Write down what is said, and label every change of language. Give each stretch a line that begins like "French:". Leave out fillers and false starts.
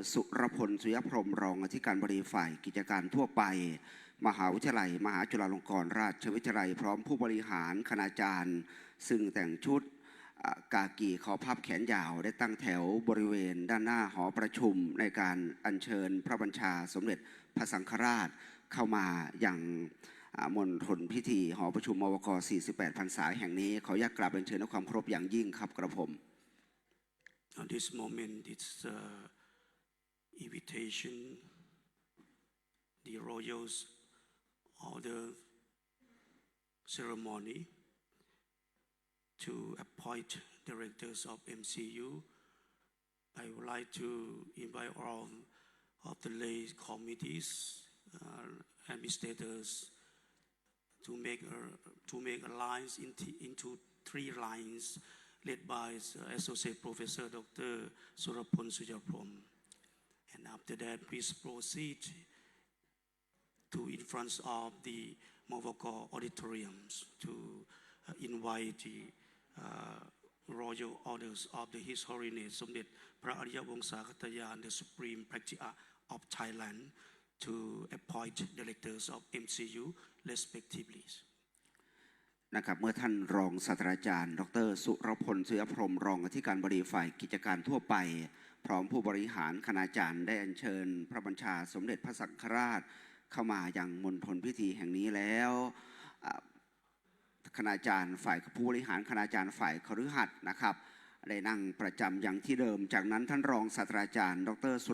Thai: สุรพลสุยพรหมรองอธิการบดีฝ่ายกิจการทั่วไปมหาวิทยาลัยมหาจุฬาลงกรณราชวิทยาลัยพร้อมผู้บริหารคณาจารย์ซึ่งแต่งชุดกากีคอพับแขนยาวได้ตั้งแถวบริเวณด้านหน้าหอประชุมในการอัญเชิญพระบัญชาสมเด็จพระสังฆราชเข้ามาอย่างมณฑลพิธีหอประชุมมวก48 พรรษาแห่งนี้ขออนุญาตกราบเรียนเชิญด้วยความเคารพอย่างยิ่งครับกระผม
English: At this moment, it's invitation, the royals order ceremony to appoint directors of MCU. I would like to invite all of the lay committees, administrators, to make a lines into 3 lines led by Associate Professor Dr. Surapon Sujaprom. And after that, please proceed to in front of the Mavoko auditoriums to invite the royal orders of the His Holiness Somdet Phra Ariya Wongsa Khattayan, the Supreme Patriarch of Thailand, to appoint directors of MCU respectively.
Thai: นะครับเมื่อท่านรองศาสตราจารย์ดร.สุรพลสุยพรหมรองอธิการบดีฝ่ายกิจการทั่วไปพร้อมผู้บริหารคณาจารย์ได้อัญเชิญพระบัญชาสมเด็จพระสังฆราชเข้ามายังมณฑลพิธีแห่งนี้แล้วคณาจารย์ฝ่ายผู้บริหารคณาจารย์ฝ่ายคฤหัสถ์นะครับได้นั่งประจำอย่างที่เดิมจากนั้นท่านรองศาสตราจารย์ดร.